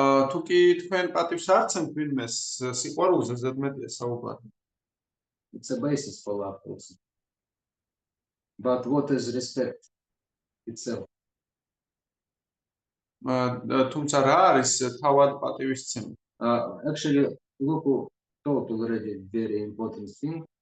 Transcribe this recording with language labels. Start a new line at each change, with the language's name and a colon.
Georgian: თუ კი თქვენ პატივს არ ცემთ ვინმეს სიყვარულზე ზედმეტია საუბარი.
English: It's a basis for love also. But what is respect itself?
Georgian: თუმცა რა არის თავად პატივისცემა?
English: Actually, Luku told already very important thing.